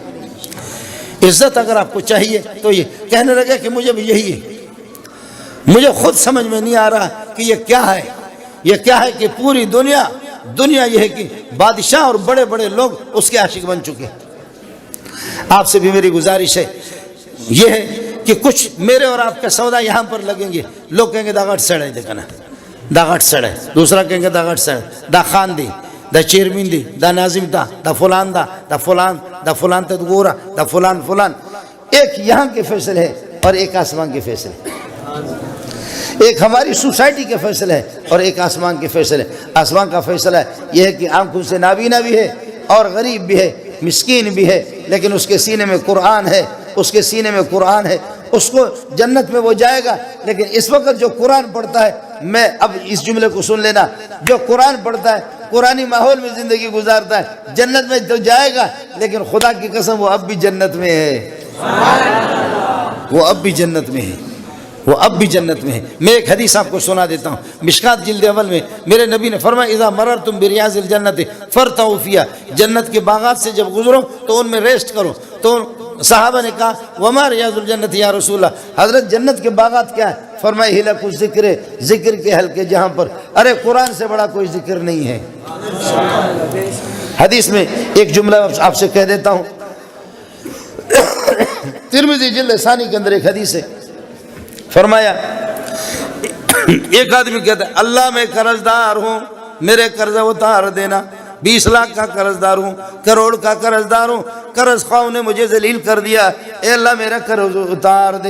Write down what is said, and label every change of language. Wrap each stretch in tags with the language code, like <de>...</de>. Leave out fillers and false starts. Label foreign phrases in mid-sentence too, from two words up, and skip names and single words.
<ur>عزت اگر آپ کو چاہیے تو یہ کہنے لگے کہ مجھے بھی یہی ہے، مجھے خود سمجھ میں نہیں آ رہا کہ یہ کیا ہے، یہ کیا ہے کہ پوری دنیا یہ ہے کہ بادشاہ اور بڑے بڑے لوگ اس کے عاشق بن چکے۔ آپ سے بھی میری گزارش ہے یہ ہے کہ کچھ میرے اور آپ کا سودا یہاں پر لگیں گے، لوگ کہیں گے</ur> <ps>دا گھٹ سڑے،</ps> <ur>دیکھا نا</ur> <ps>دا گھٹ سڑے،</ps> <ur>دوسرا کہیں گے</ur> <ps>دا گھٹ سڑے، دا خان دی، دا چیرمین دی، دا ناظم دا، دا فلان دا، دا فلان، دا فلان تا گورا، دا فلان فلان۔</ps> <ur>ایک یہاں کے فیصلے ہے اور ایک آسمان کے فیصلے، ایک ہماری سوسائٹی کے فیصلے ہے اور ایک آسمان کے فیصلے۔ آسمان کا فیصلہ یہ ہے کہ آنکھوں سے نابینا بھی ہے اور غریب بھی ہے، مسکین بھی ہے، لیکن اس کے سینے میں قرآن ہے، اس کے سینے میں قرآن ہے، اس کو جنت میں وہ جائے گا۔ لیکن اس وقت جو قرآن پڑھتا ہے، میں اب اس جملے کو سن لینا، جو قرآن پڑھتا ہے، قرآنی ماحول میں زندگی گزارتا ہے، جنت میں تو جائے گا، لیکن خدا کی قسم وہ اب بھی جنت میں ہے، وہ اب بھی جنت میں ہے، وہ اب بھی جنت میں ہے۔ میں ایک حدیث آپ کو سنا دیتا ہوں، مشکات جلد اول میں میرے نبی نے فرمایا</ur> <ar>اذا مررتم بریاض الجنت فرتعوا فیہا،</ar> <ur>جنت کے باغات سے جب گزرو تو ان میں ریسٹ کرو۔ تو صحابہ نے کہا</ur> <ar>وما ریاض الجنت یا رسول اللہ،</ar> <ur>حضرت جنت کے باغات کیا ہے؟ فرمایا</ur> <ar>حلق الذکر،</ar> <ur>ذکر کے حلقے جہاں پر، ارے قرآن سے بڑا کوئی ذکر نہیں ہے۔ حدیث میں ایک جملہ آپ سے کہہ دیتا ہوں، ترمذی جلد ثانی کے اندر ایک حدیث ہے، فرمایا ایک آدمی کہتا ہے اللہ میں قرض دار ہوں، میرے قرض اتار دینا، 20 لاکھ کا قرض دار ہوں، کروڑ کا قرض دار ہوں، قرض خواہوں نے مجھے ذلیل کر دیا، اے اللہ میرا قرض اتار دے۔</ur>